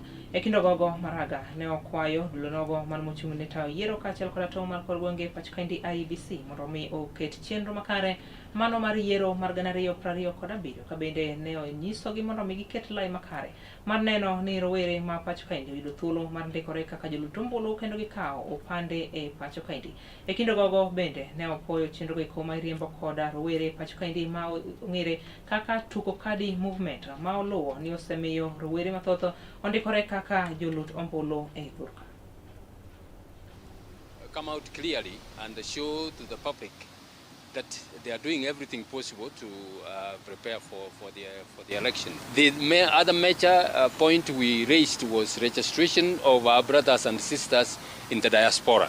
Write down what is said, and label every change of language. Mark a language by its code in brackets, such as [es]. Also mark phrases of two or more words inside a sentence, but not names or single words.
[luo] E kinde gogo Maraga ne okwayo dulonogo man mochung' ne tayo yiero kaachiel koda tong' mar kor gwenge Pacho Kaunti IEBC mondo omi oket chenro makare mano mar yiero mar 2027 ka bende ne onyisogi mondo omi giket lai makare mar neno ni rowere ma Pacho Kaunti oyudo thuolo mar ndikore kaka jolut ombulu kendo gikawo opande e Pacho Kaunti. E kinde gogo bende ne opuoyo chenro eko ma iriembo koda rowere Pacho Kaunti ma ong'ere kaka tuko kadi movement ma oluwo ni osemiyo rowere mathoth ondikore kaka jolut ombulu e thurka. [en] Come out clearly and show to the public that they are doing everything possible to prepare for the election. The other major point we raised was registration of our brothers and sisters in the diaspora.